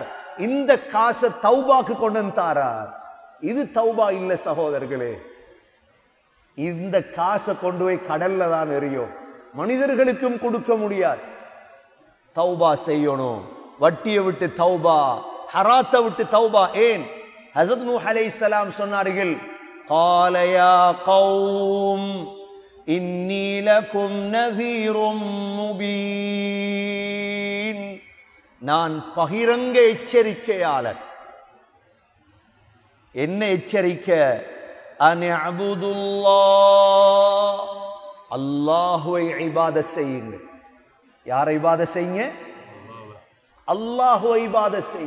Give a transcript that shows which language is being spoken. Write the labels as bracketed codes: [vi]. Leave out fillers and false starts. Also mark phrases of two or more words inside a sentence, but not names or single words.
[ta] இந்த காசை தௌபாக்கு கொண்டு தாரார். இது தௌபா இல்ல சகோதரர்களே. இந்த காசை கொண்டு போய் கடல்ல தான் எறியும். மனிதர்களுக்கும் கொடுக்க முடியாது. தௌபா செய்யணும். வட்டியை விட்டு தௌபா, ஹராத்தை விட்டு தௌபா. ஏன்? ஹஸரத் நூஹ் அலைஹிஸ்ஸலாம் சொன்னார்கள், [ar] قال يا قوم إني لكم نذير مبين. [ta] நான் பகிரங்க எச்சரிக்கையாளர். என்ன எச்சரிக்கை? [ar] أن اعبدوا الله, [ta] அல்லாஹ்வை இபாதத் செய்யுங்க. யாரை இபாதத் செய்யுங்க? அல்லாஹ்வை இபாதத் செய்யுங்க.